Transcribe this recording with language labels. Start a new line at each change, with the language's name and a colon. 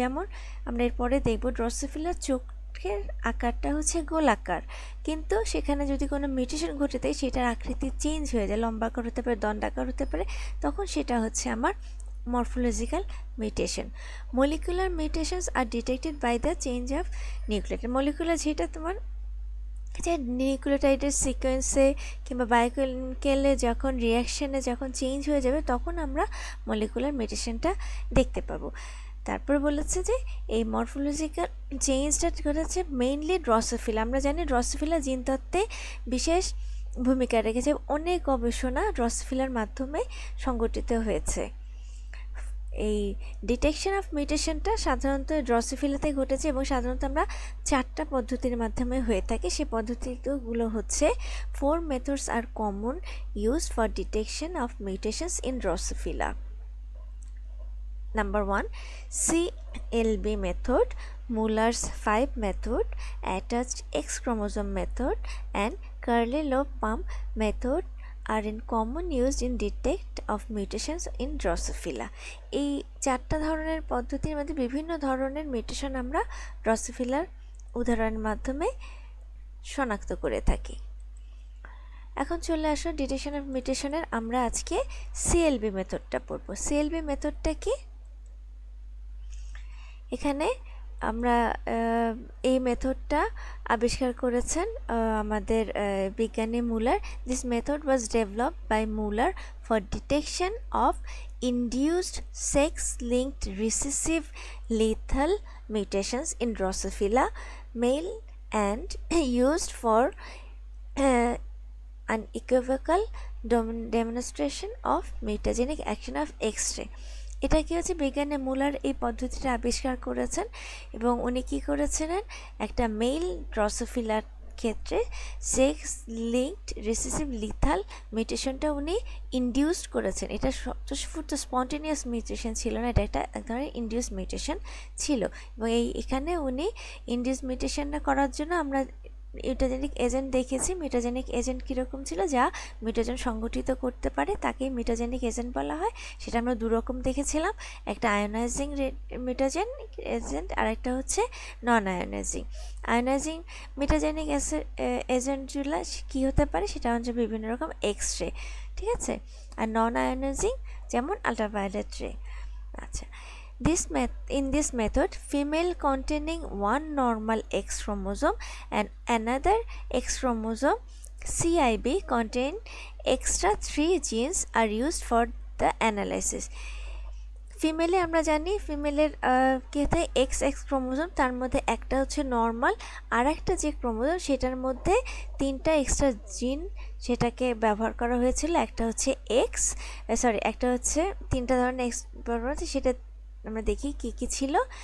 Bangla: যেমন আমরা এরপরে দেখব ড্রসোফিলার চোখের আকারটা হচ্ছে গোলাকার, কিন্তু সেখানে যদি কোনো মিউটেশন ঘটে যায় সেটার আকৃতি চেঞ্জ হয়ে যায়, লম্বাকার হতে পারে, দণ্ডাকার হতে পারে, তখন সেটা হচ্ছে আমার morphological mutation.
English: Molecular mutations are detected by the change of nucleotide.
Bangla: Molecular যেটা তোমার যে নিউক্লিওটাইডের সিকোয়েন্সে কিংবা বায়োকেমিক্যালে যখন রিয়াকশানে যখন চেঞ্জ হয়ে যাবে তখন আমরা মলিকুলার মিউটেশনটা দেখতে পাবো। তারপর বলেছে যে এই মরফোলজিক্যাল চেঞ্জটা ঘটেছে মেইনলি ড্রসোফিলা। আমরা জানি ড্রসোফিলা জিনতত্ত্বে বিশেষ ভূমিকা রেখেছে, অনেক গবেষণা ড্রসোফিলার মাধ্যমে সংগঠিত হয়েছে। এই ডিটেকশন অফ মিউটেশনটা সাধারণত ড্রসোফিলাতে ঘটেছে এবং সাধারণত আমরা 4টা পদ্ধতির মাধ্যমে হয়ে থাকে। সেই পদ্ধতিগুলো হচ্ছে
English: 4 methods are common used for detection of mutations in Drosophila. Number 1, CLB method, Muller's 5 method, attached X chromosome method, and Curley-Loeb-Baum method are in common used in detect of mutations in Drosophila.
Bangla: এই 4টা ধরনের পদ্ধতির মধ্যে বিভিন্ন ধরনের mutation আমরা ড্রসোফিলার উদাহরণের মাধ্যমে শনাক্ত করে থাকি। এখন চলে আসো ডিটেকশন অফ মিউটেশনের আমরা আজকে সিএলবি মেথডটা পড়ব। সিএলবি মেথডটা কি? এখানে আমরা এই মেথডটা আবিষ্কার করেছেন আমাদের বিজ্ঞানী মুলার।
English: This method was developed by Muller for detection of induced sex linked recessive lethal mutations in drosophila, male and used for unequivocal demonstration of mutagenic action of X-ray.
Bangla: এটা কি হচ্ছে, বিজ্ঞানী মুলার এই পদ্ধতিটা আবিষ্কার করেছেন এবং উনি কি করেছিলেন, একটা মেল ড্রসোফিলার ক্ষেত্রে সেক্স লিঙ্কড রিসেসিভ লিথাল মিউটেশনটা উনি ইনডিউসড করেছেন। এটা স্বতঃস্ফূর্ত স্পন্টেনিয়াস মিউটেশন ছিল না, এটা একটা এক ধরনের ইনডিউস মিউটেশন ছিল। এবং এখানে উনি ইনডিউস মিউটেশনটা করার জন্য আমরা মিউটাজেনিক এজেন্ট দেখেছি। মিউটাজেনিক এজেন্ট কীরকম ছিল, যা মিউটেশন সংগঠিত করতে পারে তাকেই মিউটাজেনিক এজেন্ট বলা হয়। সেটা আমরা দুরকম দেখেছিলাম, একটা আয়োনাইজিং মিউটাজেনিক এজেন্ট আর একটা হচ্ছে নন আয়োনাইজিং। আয়োনাইজিং মিউটাজেনিক এজেন্টগুলো কী হতে পারে, সেটা হচ্ছে বিভিন্ন রকম এক্স-রে, ঠিক আছে। আর নন আয়োনাইজিং যেমন আল্ট্রাভায়োলেট রে।
English: আচ্ছা, in this method, female containing one normal X chromosome and another X chromosome CIB contain extra 3 genes are used for the analysis.
Bangla: ফিমেলে আমরা জানি ফিমেলের কী হয়, এক্স ক্রোমোজোম, তার মধ্যে একটা হচ্ছে নর্মাল, আর একটা যে ক্রোমোজোম সেটার মধ্যে 3টা এক্সট্রা জিন সেটাকে ব্যবহার করা হয়েছিল। একটা হচ্ছে একটা হচ্ছে 3টা ধরনের এক্স ব্যবহার হচ্ছে, সেটা আমরা দেখি কি কি ছিল।